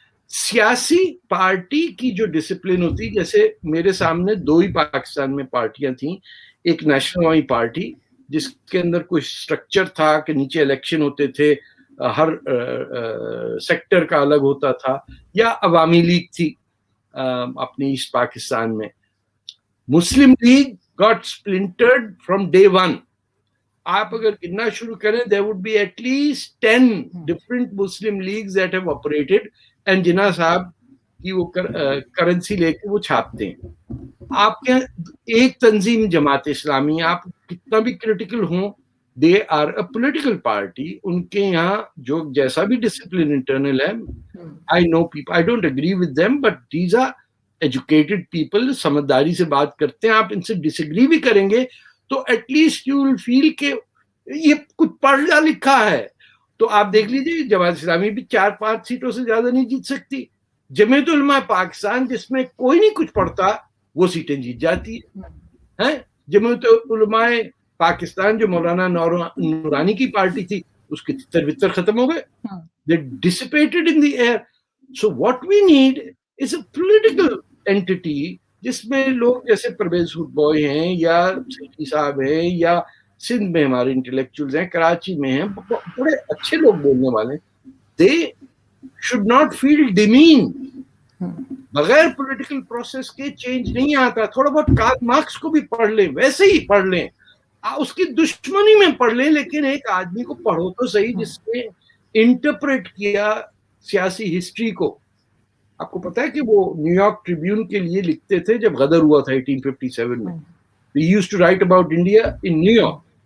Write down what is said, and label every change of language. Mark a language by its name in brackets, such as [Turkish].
[Urdu] سیاسی پارٹی کی جو ڈسپلن ہوتی, جیسے میرے سامنے دو ہی پاکستان میں پارٹیاں تھیں. ایک نیشنل عوامی پارٹی جس کے اندر کوئی سٹرکچر تھا کہ نیچے الیکشن ہوتے تھے, ہر سیکٹر کا الگ ہوتا تھا, یا عوامی لیگ تھی اپنی ایسٹ پاکستان میں. [English] Muslim League got splintered from day one. [Urdu] آپ اگر گننا شروع کریں, [English] there would be at least 10 different Muslim leagues that have operated, and [Urdu] جناح صاحب کی وہ کرنسی لے کے وہ چھاپتے ہیں. آپ کے ایک تنظیم جماعت اسلامی, آپ کتنا بھی کریٹیکل ہوں, [English] they are a political party. [Urdu] ان کے یہاں جو جیسا بھی ڈسپلن انٹرنل ہے, [English] I know people, I don't agree with them, but these are educated people, [Urdu] سمجھداری سے بات کرتے ہیں. آپ ان سے ڈس ایگری بھی کریں گے تو [English] at least you will feel [Urdu] کہ یہ کچھ پڑھا لکھا ہے. تو آپ دیکھ لیجیے, جماعت اسلامی بھی 4-5 سیٹوں سے زیادہ نہیں جیت سکتی. جمعیت علماء پاکستان جس میں کوئی نہیں کچھ پڑھتا, وہ سیٹیں جیت جاتی ہیں. جمعیت علماء پاکستان جو مولانا نورانی کی پارٹی تھی, اس کے تتر بتر ختم ہو گئے. [English] They dissipated in the air. So what we need is a political entity [Urdu] جس میں لوگ جیسے پرویز ہڈ بوائے ہیں, یا سیٹھی صاحب ہیں, یا سندھ میں ہمارے انٹلیکچوئلز ہیں, کراچی میں ہیں, بڑے اچھے لوگ بولنے والے. [English] They should not feel demeaned. [Urdu] بغیر پولیٹیکل پروسیس کے چینج نہیں آتا. تھوڑا بہت کارل مارکس کو بھی پڑھ لیں, ویسے ہی پڑھ لیں, اس کی دشمنی میں پڑھ لیں, لیکن ایک آدمی کو پڑھو تو صحیح جس نے انٹرپریٹ کیا سیاسی ہسٹری کو. آپ کو پتا ہے کہ وہ نیو یارک ٹریبیون کے لیے لکھتے تھے جب غدر ہوا تھا 1857 میں. [English] They used to write about India in New York.